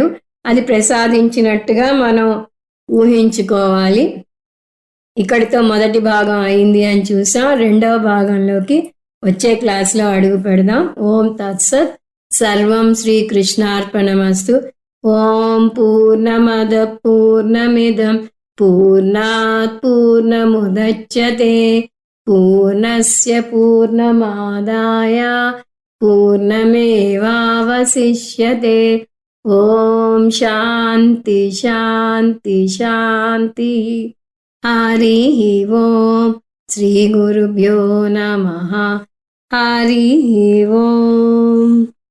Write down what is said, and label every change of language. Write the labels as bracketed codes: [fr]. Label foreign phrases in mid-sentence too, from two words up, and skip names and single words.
[te] అది ప్రసాదించినట్టుగా మనం ఊహించుకోవాలి. ఇక్కడితో మొదటి భాగం అయింది అని చూసాం. రెండవ భాగంలోకి వచ్చే క్లాస్లో అడుగు పెడదాం. [sa] ఓం తత్సత్. సర్వం శ్రీకృష్ణార్పణమస్తు. ఓం పూర్ణమద పూర్ణమిదం పూర్ణాత్ పూర్ణముదచ్యతే పూర్ణస్య పూర్ణమాదాయ పూర్ణమేవావశిష్యతే. ఓం శాంతి శాంతి శాంతి. హరి ఓం. శ్రీ గురుభ్యో నమః. హరి ఓం.